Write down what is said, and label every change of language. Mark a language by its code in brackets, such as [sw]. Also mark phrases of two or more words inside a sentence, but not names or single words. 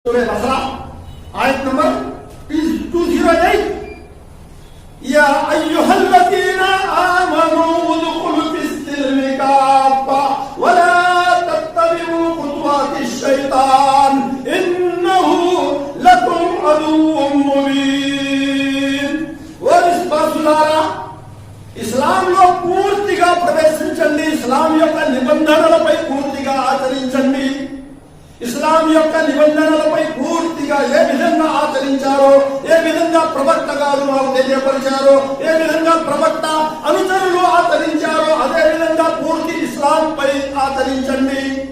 [ar] सूरह बकरा आयत नंबर 208 يا أيها الذين آمنوا ادخلوا في السلم كافة ولا تتبعوا خطوات الشيطان إنه لكم عدو مبين. [te] ఓ విశ్వాసులారా, ఇస్లాంలో పూర్తిగా ప్రవేశించండి, ఇస్లాం యొక్క నిబంధనలపై పూర్తిగా ఆచరించండి. ఇస్లాం యొక్క నిబంధనలపై పూర్తిగా ఏ విధంగా ఆచరించారో, ఏ విధంగా ప్రవక్త గారు మాకు తెలియపరిచారో, ఏ విధంగా ప్రవక్త అనుచరులు ఆచరించారో అదే విధంగా పూర్తి ఇస్లాం పై ఆచరించండి.